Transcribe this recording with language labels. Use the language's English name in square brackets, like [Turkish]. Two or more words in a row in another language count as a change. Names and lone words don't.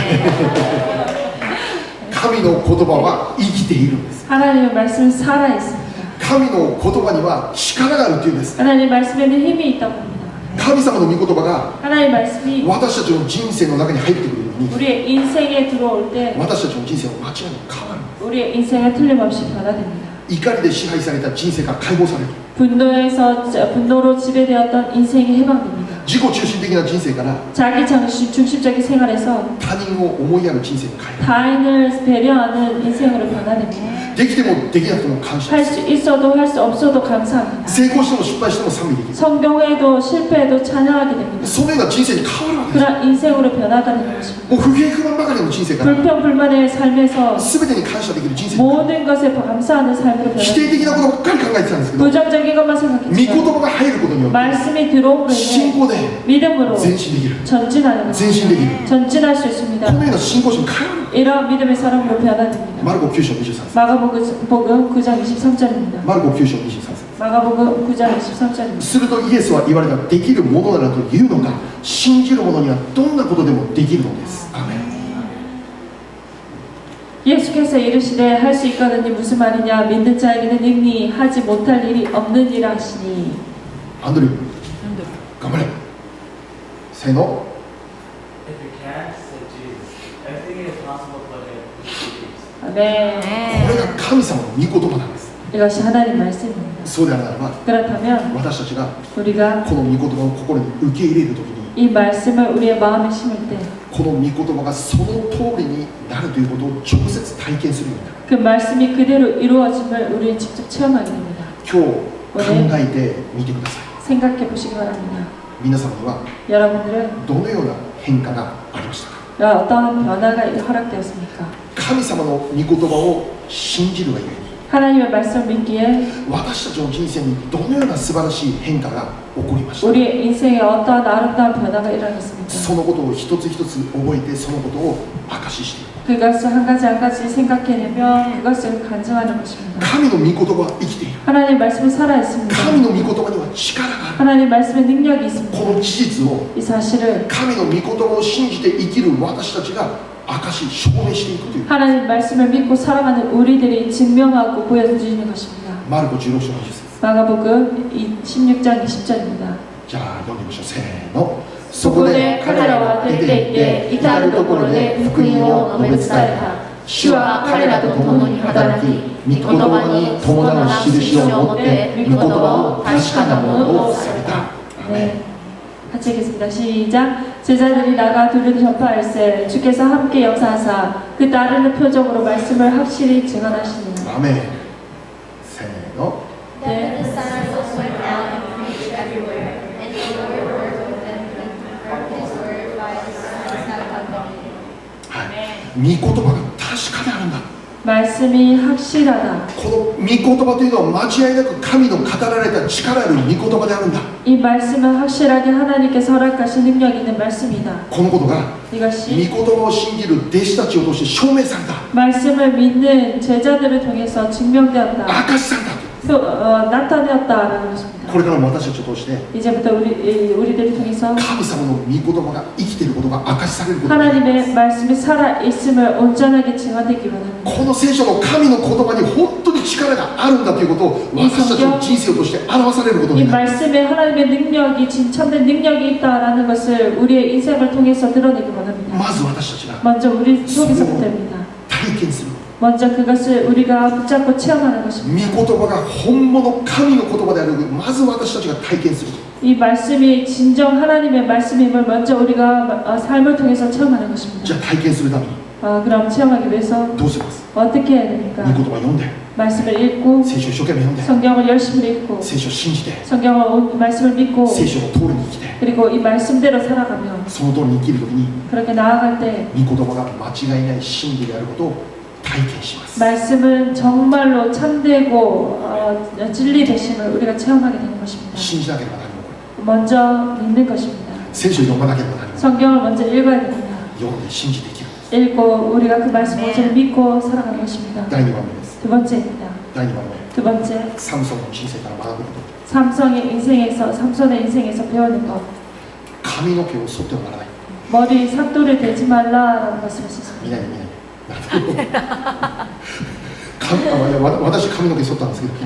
[Japanese] 神の言葉は生きているんです。 [Korean] 하나님의 말씀은 살아있습니다. [Japanese] 神の言葉には力があるというんです。 [Korean] 하나님 말씀에는 힘이 있다고 합니다. [Japanese] 神様の御言葉が [Korean] 하나님 말씀이 [Japanese] 私たちの人生の中に入ってくるように、 [Korean] 우리의 인생에 들어올 때 [Japanese] 私たちの人生は間違いなく変わる。 [Korean] 우리의 인생은 틀림없이 변화됩니다. [Japanese] 怒りで支配された人生が解放される。 [Korean] 분노로 지배되었던 인생이 해방됩니다. [Japanese] 自己中心的な人生から [Korean] 자기 중심적인 생활에서 [Japanese] 他人を思いやる人生に変える。 [Korean] 타인을 배려하는 인생으로 변화됩니다. [Japanese] できてもできなくても感謝 [Korean] 할 [Japanese] です [Korean] 수 있어도 할 수 없어도 감사합니다. [Japanese] 成功しても失敗しても賛美できる。 [Korean] 성공해도 실패해도 찬양하게 됩니다. [Japanese] そのような人生に変わるわけです。 [Korean] 그런 인생으로 변화가 되는 것입니다. [Japanese] もう不平不満ばかりの人生から [Korean] 불평불만의 삶에서 [Japanese] 全てに感謝できる人生に [Korean] 모든 것에 감사하는 삶으로 [Japanese] 否定 [Korean] 변화됩니다. [Japanese] 的なことばっかり考えてたんですけど、御 [Korean] 부정적인 것만 [Japanese] 言 [Korean] 생각했지만 [Japanese] 葉が入ることによって [Korean] 말씀이 들어옴으로 [Japanese] 信 [Korean] 인해 [Japanese] 仰で [Korean] 믿음으로 [Japanese] 前進できる。 [Korean] 전진하는 [Japanese] 前進できる。 [Korean] 것입니다. 전진할 수 [Japanese] こ [Korean] 있습니다. [Japanese] のような信仰心変わる。 [Korean] 이런 믿음의 사람으로 변화됩니다. [Japanese] マルコ9章23節。 [Korean] 마가복음 9장 23절입니다. [Japanese] マルコ9章23節。 [Korean] 마가복음 9장 23절입니다. [Japanese] するとイエスは言われた。できるものならというのが、信じる者にはどんなことでもできるのです。アメン。 [Korean] 예수께서 이르시되 할 수 있거든요. 무슨 말이냐? 믿는 자에게는 능히 하지 못할 일이 없느니라 하시니. [Japanese] アンドリュー、頑張れ。せーの。 [English] If you can't, say Jesus. Everything is possible for him who believes. [Korean] 아멘. [Japanese] これが神様の御言葉なんです。 [Korean] 이것이 하나님 말씀입니다. [Japanese] そうであるならば、 [Korean] 그렇다면 [Japanese] 私たちが [Korean] 우리가 [Japanese] この御言葉を心に受け入れるときに、 [Korean] 이 말씀을 우리의 마음에 심을 때 [Japanese] この御言葉がその通りになるということを直接体験するようになる。 [Korean] 그 말씀이 그대로 이루어짐을 우리는 직접 체험하게 됩니다. [Japanese] 今日考えてみてください。 [Korean] 생각해 보시기 바랍니다. [Japanese] 皆様には [Korean] 여러분들은 [Japanese] どのような変化がありましたか。 [Korean] 어떤 변화가 허락되었습니까? [Japanese] 神様の御言葉を信じるがゆえに、 [Korean] 하나님의 말씀을 믿기에 [Japanese] 私たちの人生にどのような素晴らしい変化が起こりました。 [Korean] 우리의 인생에 어떠한 아름다운 변화가 일어났습니까? [Japanese] そのことを一つ一つ覚えて、そのことを証ししている。 [Korean] 그것을 한 가지 생각해내며 그것을 간증하는 것입니다. [Japanese] 神の御言葉は生きている。 [Korean] 하나님 말씀은 살아있습니다. [Japanese] 神の御言葉には力がある。 [Korean] 하나님 말씀에 능력이 있습니다. [Japanese] この事実を [Korean] 이 사실을 [Japanese] 神の御言葉を信じて生きる私たちが証し証明していくという。 [Korean] 하나님 말씀을 믿고 살아가는 우리들이 증명하고 보여주는 것입니다. [Japanese] マルコ16章20節。 [Korean] 마가복음 16장 20절입니다. [Japanese] じゃあ読んでみましょう。せーの。そこで彼らは出て行って至るところで福音を述べ伝えた。主は彼らと共に働き、御言葉に伴う印を持って御言葉を確かなものとされた。 [Korean] 네. 같이 읽겠습니다. 시작. 제자들이 나가 두루 전파할세 주께서 함께 역사하사 그 따르는 표적으로 말씀을 확실히 증언하시니. [Japanese] アメン。せーの。 [English] Then the disciples went out and preached everywhere, and the Lord worked with them and confirmed his word by his Son. [Japanese] 御言葉が確かであるんだ。 [Korean] 말씀이 확실하다. [Japanese] この御言葉というのは間違いなく神の語られた力ある御言葉であるんだ。 [Korean] 이 말씀은 확실하게 하나님께서 허락하신 능력 있는 말씀이다. [Japanese] このことが御 [Korean] 이것이 [Japanese] 言葉を信じる弟子たちを通して証明された、 [Korean] 말씀을 믿는 제자들을 통해서 증명되었다. [Japanese] 明かしされた。 [Korean] 나타내었다라는 것입니다. [Japanese] これからも私たちを通して [Korean] 이제부터 우리들을 통해서 [Japanese] 神様の御言葉が生きていることが明かしされることが、 [Korean] 하나님의 말씀이 살아 있음을 온전하게 증언되기 원합니다. [Japanese] この聖書の神の言葉に本当に力があるんだということを私たちの人生を通して表されること [Korean] 이 [Japanese] になる。 [Korean] 말씀에 하나님의 능력이 진참된 능력이 있다라는 것을 우리의 인생을 통해서 드러내기 원합니다. [Japanese] まず私たちが [Korean] 먼저 우리 속에서부터입니다. [Japanese] 体験する、 [Korean] 먼저 그것을 우리가 붙잡고 체험하는 [Japanese] 御 [Korean] 것입니다. [Japanese] 言葉が本物神の言葉である、まず私たちが体験する。 [Korean] 이 말씀이 진정 하나님의 말씀임을 먼저 우리가 삶을 통해서 체험하는 [Japanese] じ [Korean] 것입니다. [Japanese] ゃあ体験するために [Korean] 그럼 체험하기 위해서 [Japanese] どうします？ [Korean] 어떻게 해야 [Japanese] 御 [Korean] 됩니까? [Japanese] 言葉読んで、 [Korean] 말씀을 읽고 [Japanese] 聖書を一生懸命読んで、 [Korean] 성경을 열심히 읽고 [Japanese] 聖書を信じて、 [Korean] 성경을 말씀을 믿고 [Japanese] 聖書の通りに生きて、 [Korean] 그리고 이 말씀대로 살아가며 [Japanese] その通りに生きるときに [Korean] 그렇게 나아갈 때 [Japanese] 御言葉が間違いない真理であることを体験します。 [Korean] 말씀은 정말로 참되고 진리 되심을 우리가 체험하게 되는 것입니다. [Japanese] 信じなければ何も起こる。 [Korean] 먼저 믿는 것입니다. [Japanese] 聖書を読まなければ何も起こる。 [Korean] 성경을 먼저 읽어야 됩니다. [Japanese] 読んで信じて生きる。 [Korean] 읽고 우리가 그 말씀을 온전히 믿고 살아가는 것입니다. [Japanese] 第2番目です。 [Korean] 두 번째입니다. [Japanese] 第2番目、 [Korean] 두 번째, [Japanese] サムソンの人生から学ぶこと。 [Korean] 삼손의 인생에서 배우는 것. [Japanese] 髪の毛を剃ってはならない。 [Korean] 머리 삭도를 대지 말라라는 말씀을 [Japanese] 見 [Korean] 썼습니다. [Japanese] ない見ない。私髪の毛剃ったんですけど、